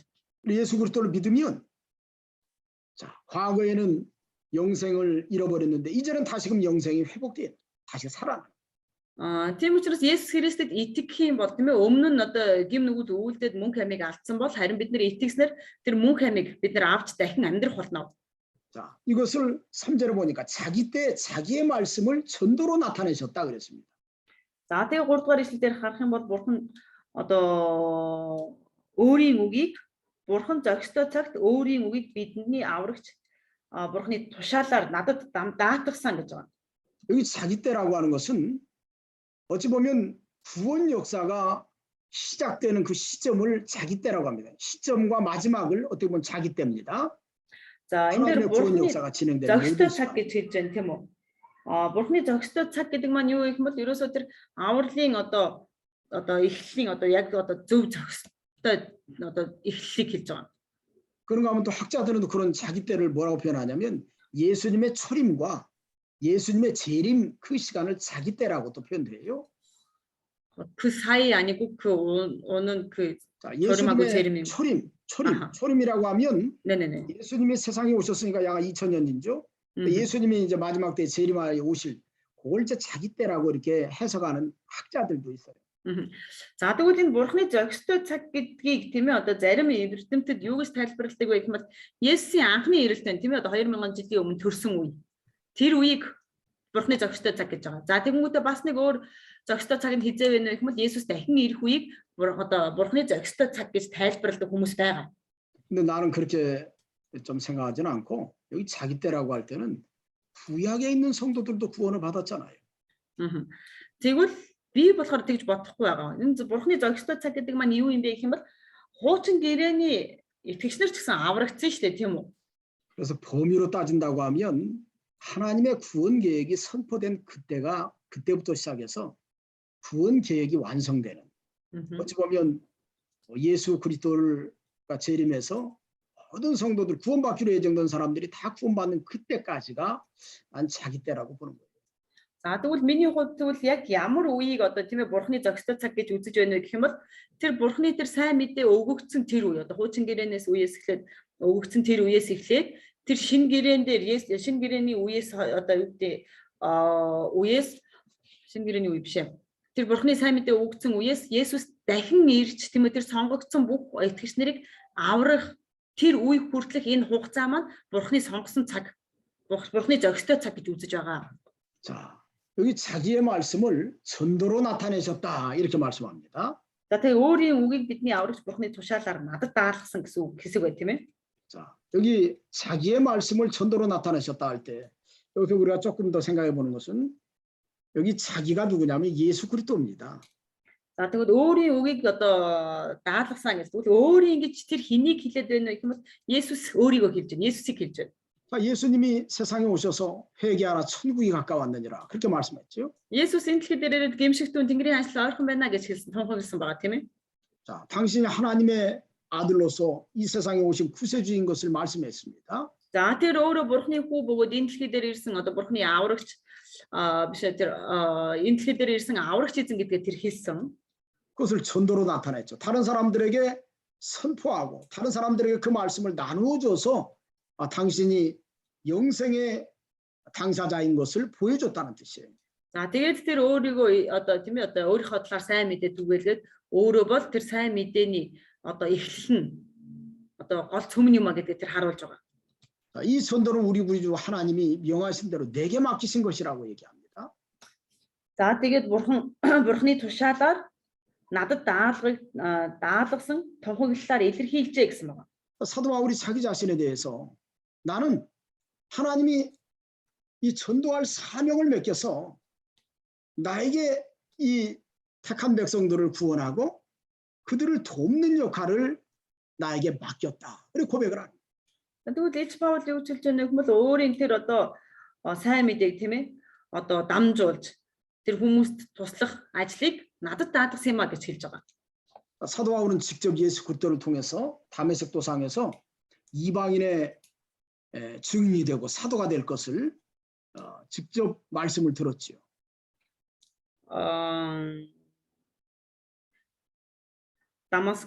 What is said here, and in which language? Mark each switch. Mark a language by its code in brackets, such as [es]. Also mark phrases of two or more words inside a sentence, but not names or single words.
[ko] 예수 그리스도를 믿으면 자, 과거에는 영생을 잃어버렸는데 이제는 다시금 영생이 회복돼요. 다시 살아나. [mn] Тийм учраас Есүс Христэд итгэх юм бол тийм ээ өмнө нь одоо гим нүгэл үйлдээд мөнх амийг алдсан бол харин бид нар итгэснээр тэр мөнх амийг бид нар авч дахин амьдрах болно. [ko] 자, 이것을 3절에 보니까 자기 때 자기의 말씀을 전도로 나타내셨다 그랬습니다. [mn] За тэгээ 3 дугаар ишлэл дээр харах юм бол Бурхан одоо өөрийн үгийг Бурхан зохистой цагт өөрийн үгийг бидний аврагч Бурханы тушаалаар надад даатгсан гэж байгаа. [ko] 여기 자기 때라고 하는 것은 어찌 보면 구원 역사가 시작되는 그 시점을 자기 때라고 합니다. 시점과 마지막을 어떻게 보면 자기 때입니다. [mn] За энэ дээр [ko] 하나님의 구원 [mn] Бурханы [ko] 역사가 진행되는 [mn] зохистой [ko] 모든 [mn] цаг [ko] 시간. [mn] гэж хэлж байна тийм үү? Бурханы зохистой цаг гэдэг маань юу гэх юм бол ерөөсөө тэр авралын одоо эхлэлийн одоо яг одоо зөв зохистой одоо эхлэлийг хэлж байгаа. [ko] 그런가 하면 또 학자들은 또 그런 자기 때를 뭐라고 표현하냐면 예수님의 초림과 예수님의 재림 그 시간을 자기 때라고 또 표현돼요. 그 사이 아니고 그 오는 그 자, 저렴하고 예수님의 재림이. 아하. 초림이라고 하면 네네네. 예수님이 세상에 오셨으니까 약 2000년이죠. 예수님이 이제 마지막 때 재림하여 오실 그걸 이제 자기 때라고 이렇게 해석하는 학자들도 있어요. [mn] За тэгвэл энэ Бурханы зохистой цаг гэдгийг тийм ээ одоо зарим эрдэмтэд юу гэж тайлбарладаг вэ гэвэл Есүсийн анхны ирэлтэн тийм ээ одоо 2000 жилийн өмнө төрсөн үе. Тэр үеийг Бурханы зохистой цаг гэж байгаа. За тэгэнгүүтээ бас нэг өөр зохистой цаг нь хизээ вэ гэвэл Есүс дахин ирэх үеийг одоо Бурханы зохистой цаг гэж тайлбарладаг хүмүүс байгаа. [ko] 근데 나는 그렇게 좀 생각하지는 않고 여기 자기 때라고 할 때는 구약에 있는 성도들도 구원을 받았잖아요. [mn] Тэгвэл би болохоор тэгж бодохгүй байгаа. Энэ Бурханы зохистой цаг гэдэг маань юу юм бэ гэх юм бол хуучин гэрээний итгэгчнэр ч гэсэн аврагдсан шүү дээ тийм үү? [ko] 그래서 범위로 따진다고 하면 하나님의 구원 계획이 선포된 그때부터 시작해서 구원 계획이 완성되는 어찌 보면 예수 그리스도가 재림해서 모든 성도들 구원받기로 예정된 사람들이 다 구원받는 그때까지가 난 자기 때라고 보는 거예요. [mn] За тэгвэл миний хувьд тэгвэл яг ямар үеийг одоо тийм ээ Бурханы зохистой цаг гэж үзэж байна вэ гэх юм бол тэр Бурханы тэр сайн мэдээ өгөгдсөн тэр үе одоо хуучин гэрээнээс үеэс эхлээд өгөгдсөн тэр үеэс эхлээд тэр шин гэрээн дээр шин гэрэний үеэс одоо юу гэдэг үеэс шин гэрэний үе биш ээ. Тэр Бурханы сайн мэдээ өгөгдсөн үеэс Есүс дахин ирж тийм ээ тэр сонгогдсон бүх итгэгч нарыг аврах тэр үе хүртэлх энэ хугацаа маань Бурханы сонгосон цаг Бурханы зохистой цаг гэж үзэж байгаа. [ko] 자, 여기 자기의 말씀을 전도로 나타내셨다 이렇게 말씀합니다. [mn] За тэгээ өөрийн үгийг бидний аврагч Бурханы тушаалаар надад даалгасан гэсэн хэсэг бай тийм ээ. [ko] 자, 여기 자기의 말씀을 전도로 나타내셨다 할 때 여기서 우리가 조금 더 생각해 보는 것은 여기 자기가 누구냐면 예수 그리스도입니다. [mn] За тэгвэл өөрийн үгийг одоо даалгасан гэсэн. Тэгвэл өөрийн ингэж тэр хэнийг хэлээд байна гэх юм бол Есүс өөрийгөө хэлж байна. Есүсийг хэлж байна. [ko] 예수님이 세상에 오셔서 회개하라 천국이 가까웠느니라 그렇게 말씀했죠. [mn] Есүс энэ дэлхий дээр ирээд гэмшигтүүн Тэнгэрийн ажил ойрхон байна гэж хэлсэн. Тунхагласан байгаа тийм ээ. [ko] 자, 당신이 하나님의 아들로서 이 세상에 오신 구세주인 것을 말씀했습니다. [mn] За тэр өөрөө Бурхны хүү бөгөөд энэ дэлхий дээр ирсэн одоо Бурхны аврагч биш тэр энэ дэлхий дээр ирсэн аврагч эзэн гэдгээ тэр хэлсэн. [ko] 그것을 전도로 나타냈죠. 다른 사람들에게 선포하고 다른 사람들에게 그 말씀을 나누어줘서 당신이 영생의 당사자인 것을 보여줬다는 뜻이에요. [mn] За тэгээд тэр өөрийгөө одоо тийм ээ одоо өөрийнхөө талаар сайн мэдээ түгээлгээд өөрөө бол тэр сайн мэдээний одоо эхлэл нь одоо гол цөмн юм а гэдгээ тэр харуулж байгаа. [ko] 이 전도는 우리 구주 하나님이 명하신 대로 내게 맡기신 것이라고 얘기합니다. [mn] За тэгээд бурхны тушаалаар надад даалгасан тунхаглалаар илэрхийлжээ гэсэн байна. [ko] 사도 바울이 자기 자신에 대해서 나는 하나님이 이 전도할 사명을 맡겨서 나에게 이 택한 백성들을 구원하고 그들을 돕는 역할을 나에게 맡겼다. 그리고 고백을 합니다. [mn] Тэгвэл Илч Паул юу хэлж байгаа юм бол өөрийн тэр одоо сайн мэдээг тийм ээ одоо дамжуулж тэр хүмүүст туслах ажлыг надад даатгсан юм а гэж хэлж байгаа. [ko] 사도 바울은 직접 예수 그리스도를 통해서 다메섹 도상에서 이방인의 증인이 되고 사도가 될 것을 직접 말씀을 들었지요. [mn] Дамаск